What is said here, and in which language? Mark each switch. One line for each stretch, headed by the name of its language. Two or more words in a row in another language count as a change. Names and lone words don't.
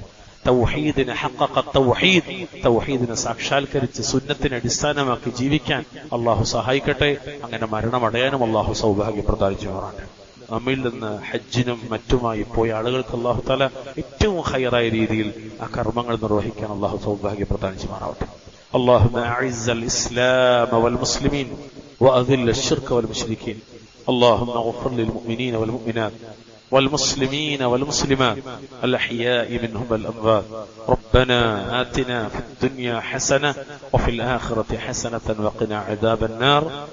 Malayalam: തൗഹീദിനെ ഹഖഖ തൗഹീദ്, തൗഹീദിനെ സാക്ഷാത്കരിച്ച് സുന്നത്തിനെ അടിസ്ഥാനമാക്കി ജീവിക്കാൻ അല്ലാഹു സഹായിക്കട്ടെ. അങ്ങനെ മരണമടയാനും അല്ലാഹു സൗഭാഗ്യം പ്രദാനം ചെയ്യുമാറാവട്ടെ. നമ്മിൽ നിന്ന് ഹജ്ജിനും മറ്റുമായി പോയ ആളുകൾക്ക്
Arabic: الله تعالى
Malayalam: ഏറ്റവും ഖൈറായ രീതിയിൽ ആ കർമ്മങ്ങൾ നിർവഹിക്കാൻ അല്ലാഹു സൗഭാഗ്യം പ്രദാനം ചെയ്യുമാറാവട്ടെ.
Arabic: اللهم أعز الإسلام والمسلمين وأذل الشرك والمشركين. اللهم اغفر للمؤمنين والمؤمنات والمسلمين والمسلمات الأحياء منهم والأموات. ربنا آتنا في الدنيا حسنة وفي الآخرة حسنة وقنا عذاب النار.